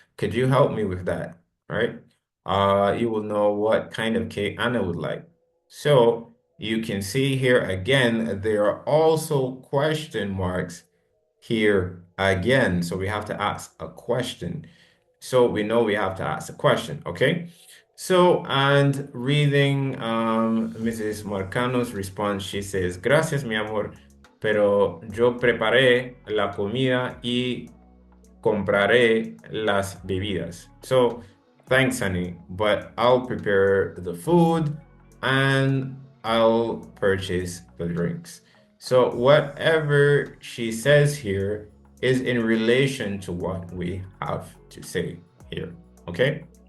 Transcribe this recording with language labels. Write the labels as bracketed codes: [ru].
[en] Could you help me with that, right? You will know what kind of cake Anna would like. So you can see here again, there are also question marks here again. So we have to ask a question. So we know we have to ask a question, okay? So, and reading Mrs. Marcano's response, she says, [es] gracias, mi amor, pero yo preparé la comida y compraré las bebidas. [en] So, thanks, honey, but I'll prepare the food and I'll purchase the drinks. So, whatever she says here is in relation to what we have to say here, okay?